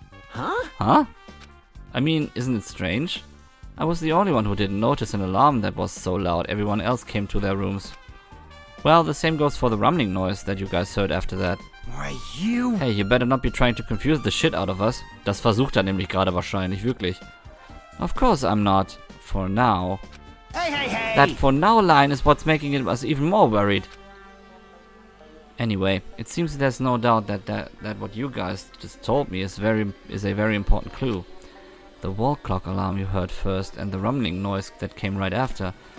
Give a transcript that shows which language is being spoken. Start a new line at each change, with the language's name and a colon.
English: huh? Huh? I mean, isn't it strange? I was the only one who didn't notice an alarm that was so loud everyone else came to their rooms. Well, the same goes for the rumbling noise that you guys heard after that. Why, you... Hey, you better not be trying to confuse the shit out of us.
German: Das versucht er nämlich gerade wahrscheinlich, wirklich.
English: Of course I'm not. For now. Hey. That for now line is what's making us even more worried. Anyway, it seems there's no doubt that what you guys just told me is a very important clue. The wall clock alarm you heard first and the rumbling noise that came right after.